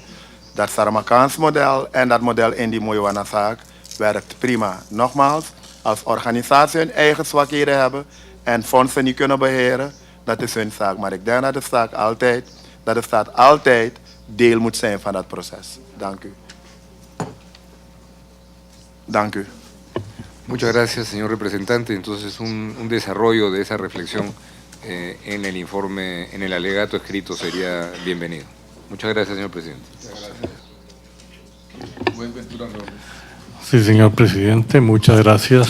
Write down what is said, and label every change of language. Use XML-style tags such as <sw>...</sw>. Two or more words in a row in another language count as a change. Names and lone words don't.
<nl>Dat Saramaccaans model en dat model in die Moywana-zaak werkt prima. Nogmaals, als organisatie hun eigen zwakheden hebben en fondsen niet kunnen beheren, dat is hun zaak. Maar ik denk dat de staat altijd deel moet zijn van dat proces. Dank u. Dank u.</nl> <es>Muchas gracias, señor representante. Entonces, un desarrollo de esa reflexión en el informe, en el alegato escrito sería bienvenido. Muchas gracias, señor presidente. Sí, señor presidente, muchas gracias.</es>